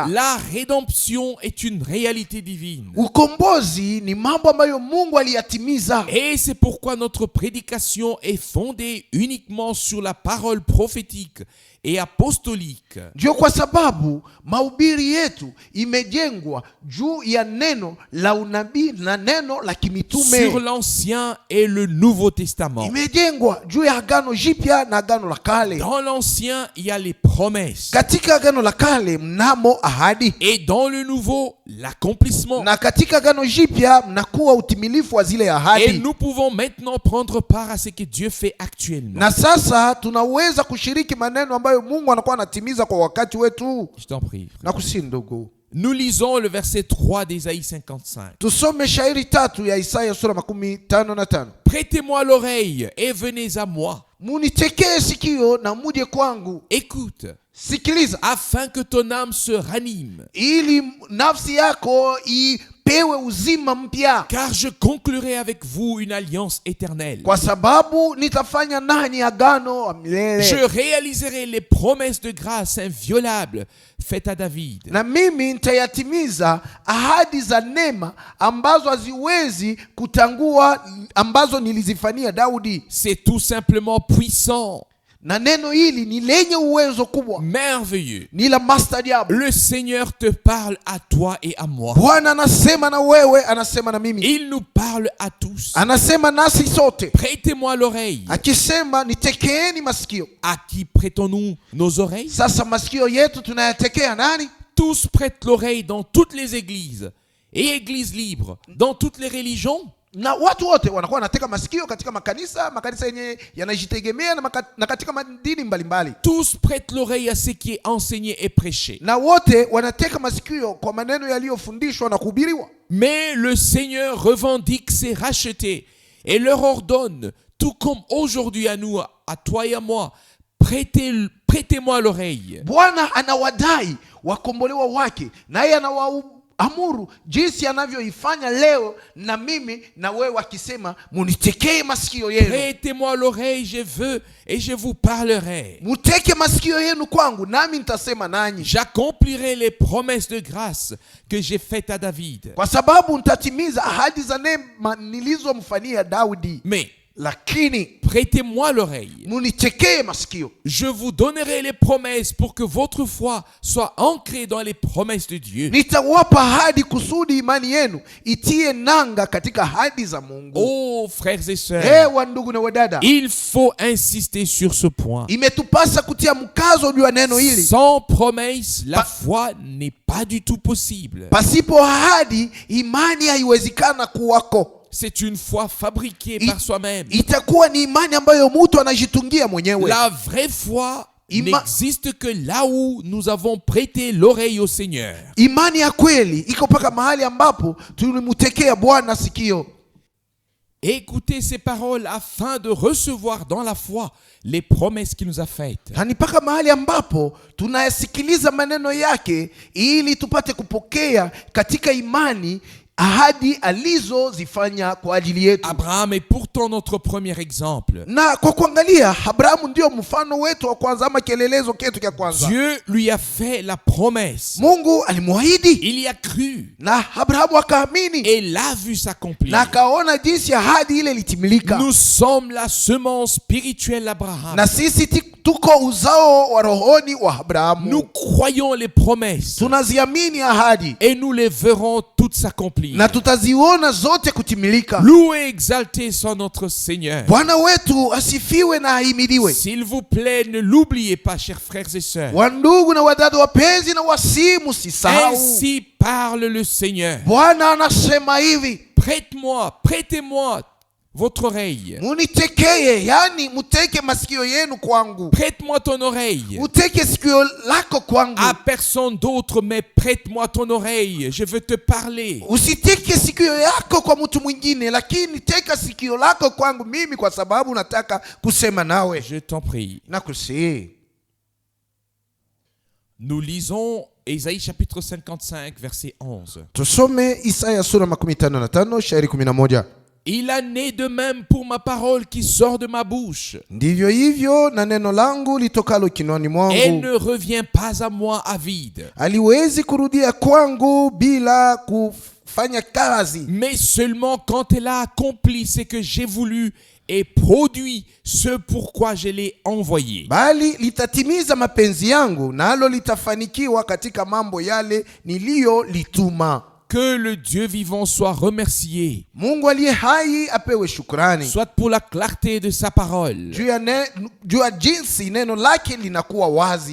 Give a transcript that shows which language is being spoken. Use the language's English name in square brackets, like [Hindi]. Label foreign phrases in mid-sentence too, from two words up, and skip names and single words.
[French] La rédemption est une réalité divine. [Swahili] Ukombozi ni mambo ambayo Mungu aliyatimiza. [French] Et c'est pourquoi notre prédication est fondée uniquement sur la parole prophétique et apostolique. [Swahili] Ndio kwa sababu mahubiri yetu imejengwa juu ya neno la unabii na neno la kimitume. [French] Sur l'Ancien et le Nouveau Testament. [Swahili] Imejengwa juu ya Agano Jipya na Agano la Kale. [French] Dans l'Ancien, il y a les promesses. [Swahili] Katika Agano la Kale mnamo ahadi, [French] Et dans le Nouveau, l'accomplissement. [Swahili] na katika Agano Jipya mnakuwa utimilifu wa zile [French] Et [Swahili] ahadi. [French] nous pouvons maintenant prendre part à ce que Dieu fait actuellement. [Swahili] Na sasa tunaweza kushiriki maneno ambayo Mungu anakuwa anatimiza kwa wakati wetu. [French] Je t'en prie. [Swahili] Na kusi ndugu, [French] Nous lisons le verset 3 d'Ésaïe 55. [Swahili] tusome shairi 3 ya Isaya sura 55. [French] Prêtez-moi l'oreille et venez à moi. [Swahili] Munitekee sikio na muje kwangu. [French] Écoute, [Swahili] Sikiliza, [French] afin que ton âme se ranime. [Swahili] ili nafsi yako ipewe uzima mpya, [French] Car je conclurai avec vous une alliance éternelle. [Swahili] kwa sababu nitafanya nanyi agano la milele. [French] Je réaliserai les promesses de grâce inviolables faites à David. [Swahili] Na mimi nitayatimiza ahadi za neema ambazo haziwezi kutangua, ambazo nilizifanyia Daudi. [French] C'est tout simplement puissant, [Swahili] Na neno hili ni lenye uwezo kubwa, [French] merveilleux. [Swahili] ni la maajabu. [French] Le Seigneur te parle à toi et à moi. [Swahili] Bwana anasema na wewe, anasema na mimi, [French] Il nous parle à tous. [Swahili] anasema nasi sote, [French] Prêtez-moi l'oreille. [Swahili] akisema nitekeeni masikio. [French] À qui prêtons-nous nos oreilles? [Swahili] Sasa masikio yetu tunayatekea nani? [French] Tous prêtent l'oreille dans toutes les églises et églises libres, dans toutes les religions. [Swahili] Na watu wote wanakuwa wanateka masikio katika makanisa yenye yanajitegemea na katika madini mbalimbali. [French] Tous prêtent l'oreille à ce qui est enseigné et prêché. [Swahili] Na wote wanateka masikio kwa maneno yaliyofundishwa na kuhubiriwa. [French] Mais le Seigneur revendique ses rachetés et leur ordonne, tout comme aujourd'hui à nous, à toi et à moi, prêtez-moi l'oreille. [Swahili] Bwana anawadai wakombolewa wake, naye anawaamuru jinsi anavyoifanya leo na mimi na wewe, akisema munitekee masikio yenu. [French] Prêtez-moi l'oreille, je veux et je vous parlerai. [Swahili] Muteke masikio yenu kwangu, nami nitasema nanyi. [French] J'accomplirai les promesses de grâce que j'ai faites à David. [Swahili] Kwa sababu nitatimiza ahadi za neema nilizomfanyia Daudi. [French] Mais [Swahili] Lakini [French] prêtez-moi l'oreille. [Swahili] munitekee masikio. [French] Je vous donnerai les promesses pour que votre foi soit ancrée dans les promesses de Dieu. [Swahili] Nitawapa ahadi kusudi imani yenu itie nanga katika ahadi za Mungu. [French] Oh, frères et sœurs, [Swahili] Wa ndugu na wadada, [French] il faut insister sur ce point. [Swahili] imetupasa kutia mkazo juu ya neno hili. [French] Sans promesse, la foi n'est pas du tout possible. [Swahili] Pasipo ahadi, imani haiwezekana kuwako. [French] C'est une foi fabriquée par soi-même. [Swahili] Itakuwa ni imani ambayo mtu anajitungia mwenyewe. [French] La vraie foi n'existe que là où nous avons prêté l'oreille au Seigneur. [Swahili] Imani ya kweli iko paka mahali ambapo tulimtekea Bwana sikio. [French] Écoutez ces paroles afin de recevoir dans la foi les promesses qu'il nous a faites. [Swahili] Na ni paka mahali ambapo tunayasikiliza maneno yake ili tupate kupokea katika imani ahadi alizozifanya kwa ajili yetu. [French] Abraham est pourtant notre premier exemple. [Swahili] Na kwa kuangalia, Abrahamu ndio mfano wetu wa kwanza, ama kielelezo chetu cha kwanza. [French] Dieu lui a fait la promesse. [Swahili] Mungu alimwahidi, [French] Il y a cru [Swahili] na Abrahamu akaamini, [French] et l'a vu s'accomplir. [Swahili] na akaona jinsi ahadi ile ilitimilika. [French] Nous sommes la semence spirituelle d'Abraham. [Swahili] Na sisi tuko uzao wa rohoni wa Abrahamu. [French] Nous croyons les promesses [Swahili] Tunaziamini ahadi [French] et nous les verrons toutes s'accomplir. s'accomplir. [Swahili] na tutaziona zote kutimilika. [French] Loué et exalté soit notre Seigneur. [Swahili] Bwana wetu asifiwe na ahimidiwe. [French] S'il vous plaît, ne l'oubliez pas, chers frères et sœurs. [Swahili] Wandugu na wadada wapenzi na wasimu, sisahau. [French] Ainsi parle le Seigneur. [Swahili] Bwana anasema hivi, [French] prêtez-moi votre oreille. [Swahili] munitekeye, yani muteke masikio yenu kwangu. [French] Prête-moi ton oreille. [Swahili] Uteke sikio lako kwangu. [French] À personne d'autre, mais prête-moi ton oreille. Je veux te parler. [Swahili] Usiteke sikio yako kwa mtu mwingine, lakini teka sikio lako kwangu mimi, kwa sababu nataka kusema nawe. [French] Je t'en prie. [Swahili] Nakusihi. [French] Nous lisons Ésaïe chapitre 55, verset 11. [Swahili] Tusome Isaya sura 55 shairi 11. [French] Il en est de même pour ma parole qui sort de ma bouche. [Swahili] Ndivyo hivyo na neno langu litokalo kinwani [French] Elle [Swahili] mwangu, [French] ne revient pas à moi à vide, [Swahili] aliwezi kurudia kwangu bila kufanya kazi, [French] mais seulement quand elle a accompli ce que j'ai voulu et produit ce pourquoi je l'ai envoyé. [Swahili] bali litatimiza mapenzi yangu, nalo litafanikiwa katika mambo yale niliyolituma. [French] Que le Dieu vivant soit remercié, [Swahili] Mungu aliye hai apewe shukrani [French] soit pour la clarté de sa parole. [Swahili] juu ya jinsi neno lake linakuwa wazi.